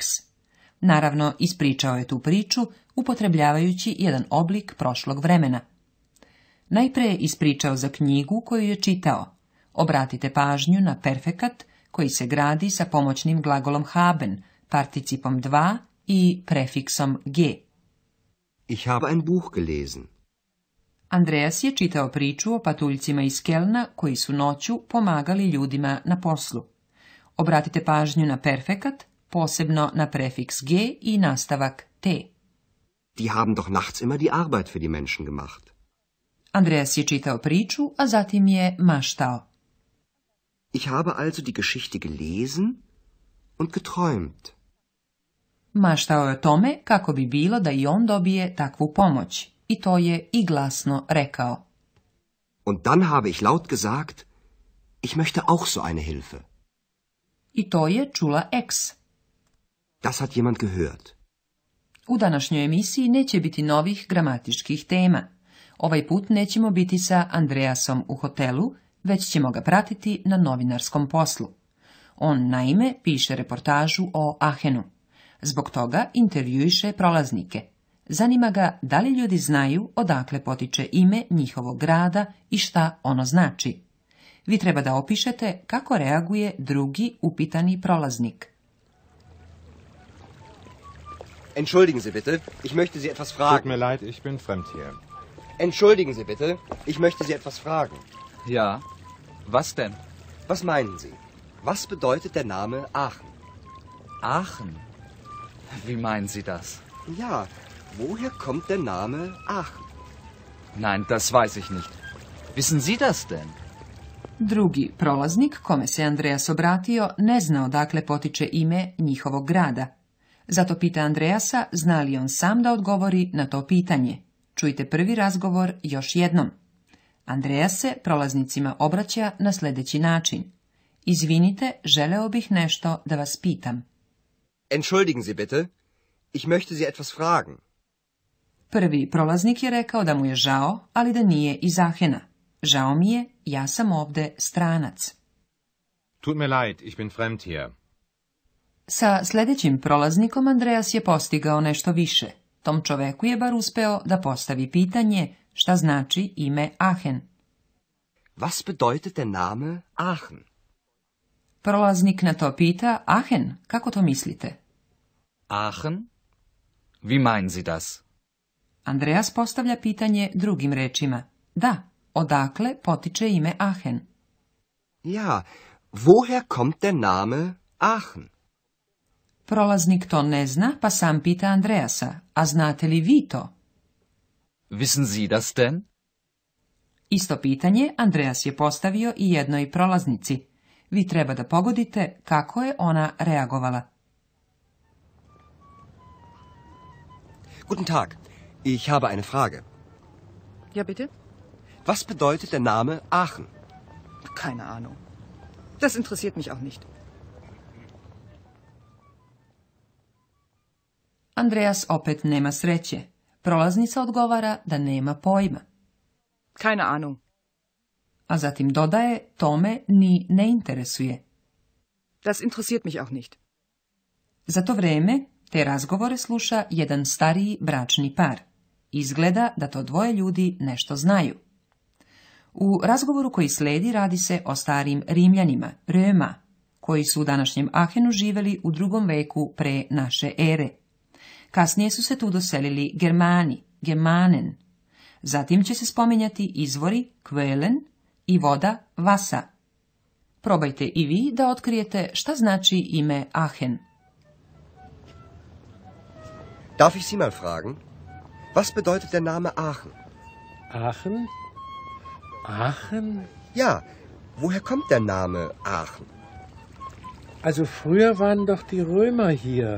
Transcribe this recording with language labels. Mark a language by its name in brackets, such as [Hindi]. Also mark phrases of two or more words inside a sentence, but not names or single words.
[Serbian] Naravno, ispričao je tu priču upotrebljavajući jedan oblik prošlog vremena. Najpre je ispričao za knjigu koju je čitao. Obratite pažnju na perfekat koji se gradi sa pomoćnim glagolom haben, participom 2 i prefiksom ge. [German] Ich habe ein Buch gelesen. [Serbian] Andreas je čitao priču o patuljcima iz Kelna koji su noću pomagali ljudima na poslu. Obratite pažnju na perfekat, posebno na prefiks ge i nastavak te. [German] Die haben doch nachts immer die Arbeit für die Menschen gemacht. [Serbian] Andreas je čitao priču, a zatim je maštao. [German] Ich habe also die Geschichte gelesen und geträumt. [Serbian] Maštao je o tome kako bi bilo da i on dobije takvu pomoć, i to je i glasno rekao. [German] Und dann habe ich laut gesagt, ich möchte auch so eine Hilfe. [Serbian] I to je čula X. [German] Das hat jemand gehört. [Serbian] U današnjoj emisiji neće biti novih gramatičkih tema. Ovaj put nećemo biti sa Andreasom u hotelu, već ćemo ga pratiti na novinarskom poslu. On, naime, piše reportažu o Aachenu. Zbog toga intervjuiše prolaznike. Zanima ga da li ljudi znaju odakle potiče ime njihovog grada i šta ono znači. Vi treba da opišete kako reaguje drugi upitani prolaznik. [German] Entschuldigen Sie bitte, ich möchte Sie etwas fragen. Tut mir leid, ich bin fremd hier. Entschuldigen Sie bitte, ich möchte Sie etwas fragen. Ja, was denn? Was meinen Sie? Was bedeutet der Name Aachen? Aachen? Wie meinen Sie das? Ja, woher kommt der Name Aachen? Nein, das weiß ich nicht. Wissen Sie das denn? [Serbian] Drugi prolaznik, kome se Andreas obratio, ne zna odakle potiče ime njihovog grada. Zato pita Andreasa zna li on sam da odgovori na to pitanje. Čujte prvi razgovor još jednom. Andreas se prolaznicima obraća na sljedeći način. Izvinite, želeo bih nešto da vas pitam. [German] Entschuldigen Sie bitte, ich möchte Sie etwas fragen. [Serbian] Prvi prolaznik je rekao da mu je žao, ali da nije iz Aachena. Žao mi je, ja sam ovde stranac. [German] Tut mir leid, ich bin fremd hier. [Serbian] Sa sljedećim prolaznikom Andreas je postigao nešto više. Tom čoveku je bar uspeo da postavi pitanje šta znači ime Aachen. [German] Was bedeutet der Name Aachen? [Serbian] Prolaznik na to pita, Aachen, kako to mislite? [German] Aachen? Wie meinen Sie das? [Serbian] Andreas postavlja pitanje drugim rečima. Da, odakle potiče ime Aachen? [German] Ja, woher kommt der Name Aachen? [Serbian] Prolaznik to ne zna, pa sam pita Andreasa, a znate li vi to? [German] Wissen Sie das denn? [Serbian] Isto pitanje Andreas je postavio i jednoj prolaznici. Vi treba da pogodite kako je ona reagovala. [German] Guten Tag, ich habe eine Frage. Ja, bitte? Was bedeutet der Name Aachen? Keine Ahnung. Das interessiert mich auch nicht. [Serbian] Andreas opet nema sreće. Prolaznica odgovara da nema pojma. [German] Keine Ahnung. [Serbian] A zatim dodaje, to me ni ne interesuje. [German] Das interessiert mich auch nicht. [Serbian] Za to vreme te razgovore sluša jedan stariji bračni par. Izgleda da to dvoje ljudi nešto znaju. U razgovoru koji sledi radi se o starim Rimljanima, Röma, koji su u današnjem Aachenu živjeli u 2. veku pre naše ere. Kasnije su se tu doselili Germani, Germanen. Zatim će se spominjati izvori Quellen i voda Vasa. Probajte i vi da otkrijete šta znači ime Aachen. [German] Darf ich Sie mal fragen? Was bedeutet der Name Aachen? Aachen? Aachen? Ja, woher kommt der Name Aachen? Also früher waren doch die Römer hier.